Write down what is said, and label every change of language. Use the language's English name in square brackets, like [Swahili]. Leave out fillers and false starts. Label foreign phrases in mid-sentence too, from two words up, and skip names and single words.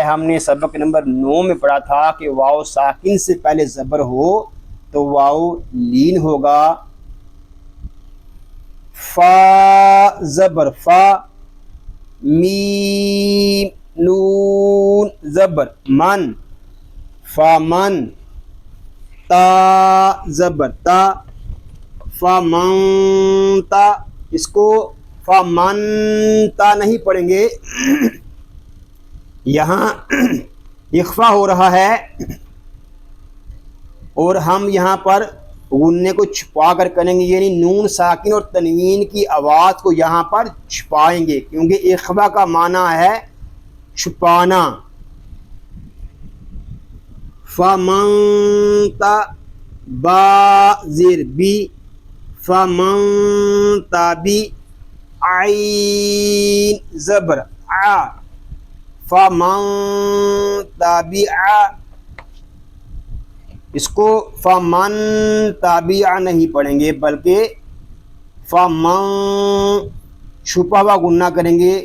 [Urdu] ہم نے سبق نمبر 9 میں پڑھا تھا کہ واو ساکن سے پہلے زبر ہو تو واو لین ہوگا۔ فا زبر فا، میم نون زبر من، فمن، تا زبر تا، فمنتا، اس کو فمنتا نہیں پڑھیں گے، یہاں اخفا ہو رہا ہے اور ہم یہاں پر غنّے کو چھپا کر کریں گے، یعنی نون ساکن اور تنوین کی آواز کو یہاں پر چھپائیں گے، کیونکہ اخفا کا معنی ہے چھپانا۔ فمنتا با زیر بی، فمنتا بی، عین زبر آ، فمنتا بی آ، اس کو فمن تابع نہیں پڑھیں گے بلکہ فمن چھپا ہوا غنہ کریں گے۔